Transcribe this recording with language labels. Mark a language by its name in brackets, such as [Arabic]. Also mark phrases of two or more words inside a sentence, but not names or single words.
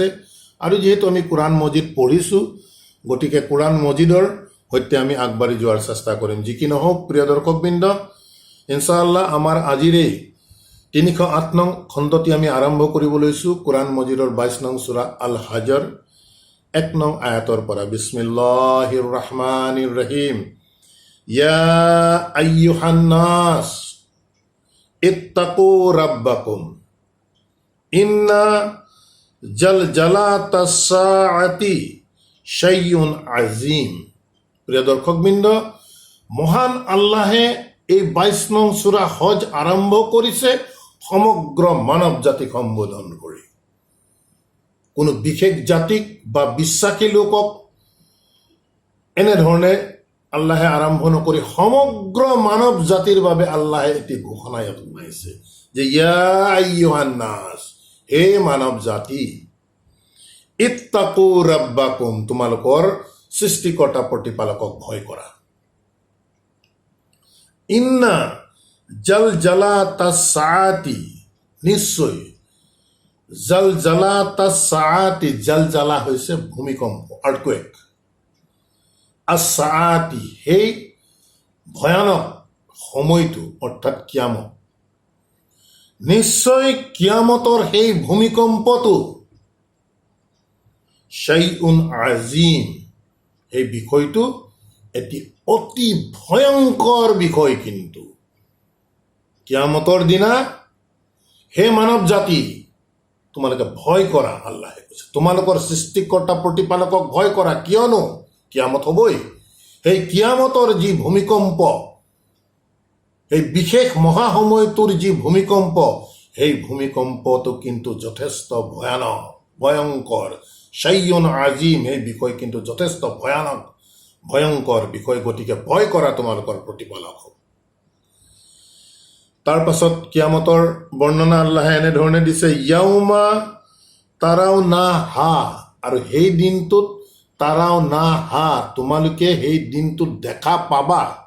[Assamese] আৰু যিহেতু আমি কোৰাণ মজিদ পঢ়িছোঁ, গতিকে কোৰাণ মজিদৰ সৈতে আমি আগবাঢ়ি যোৱাৰ চেষ্টা কৰিম। যি কি নহওক প্ৰিয় দৰ্শকবৃন্দ, ইনশাআল্লাহ আমাৰ আজিৰ এই ৩০৮ নং খণ্ডটি আমি আৰম্ভ কৰিব লৈছোঁ কোৰাণ মজিদৰ ২২ নং সূৰা আল হাজৰ ১ নং আয়াতৰ পৰা। [Arabic] بسم الله الرحمن الرحيم. يا أيها الناس اتقوا ربكم إن زلزلة الساعة شيء عظيم. [Assamese] প্রিয় দর্শকবৃন্দ, মহান আল্লাহে এই ২২ নং সূরা হজ আৰম্ভ কৰিছে সমগ্ৰ মানৱ জাতিক সম্বোধন কৰি। কোনো বিশেষ জাতিক বা বিশ্বাসী লোকক এনেধৰণে আল্লাহে আৰম্ভ নকৰি সমগ্ৰ মানৱ জাতিৰ বাবে আল্লাহে এটি ঘোষণা ইয়াত শুনাইছে যে [Arabic] يا أيها الناس, [Assamese] হে মানৱ জাতি, [Arabic] اتقوا ربكم, [Assamese] তোমালোকৰ সৃষ্টিকৰ্তা প্ৰতিপালকক ভয় কৰা। [Arabic] إن زلزلة الساعة, [Assamese] নিশ্চয় [Arabic] زلزلة الساعة, [Assamese] জালজালা হৈছে ভূমিকম্প, আৰ্থকুৱেক। আছ-সাআতি, সেই ভয়ানক সময়টো অৰ্থাৎ কিয়ামত। নিশ্চয় কিয়ামতৰ সেই ভূমিকম্পটো [Arabic] شيء عظيم, [Assamese] সেই বিষয়টো এটি অতি ভয়ংকৰ বিষয়। কিন্তু কিয়ামতৰ দিনা হে মানৱ জাতি, তোমালোকে ভয় কৰা, আল্লাহে কৈছে, তোমালোকৰ সৃষ্টিকৰ্তা প্ৰতিপালকক ভয় কৰা, কিয়নো কিয়ামত হ'বই। সেই কিয়ামতৰ যি ভূমিকম্প, সেই বিশেষ মহাসময়টোৰ যি ভূমিকম্প, সেই ভূমিকম্পটো কিন্তু যথেষ্ট ভয়ানক, ভয়ংকৰ। [Arabic] شيء عظيم, [Assamese] সেই বিষয় কিন্তু যথেষ্ট ভয়ানক, ভয়ংকৰ বিষয়, গতিকে ভয় কৰা তোমালোকৰ প্ৰতিপালক হ'ব। তাৰ পাছত কিয়ামতৰ বৰ্ণনা আল্লাহে এনেধৰণে দিছে, [Arabic] يوم ترونها, [Assamese] আৰু সেই দিনটোত [Arabic] ترونها, [Assamese] তোমালোকে সেই দিনটোত দেখা পাবা।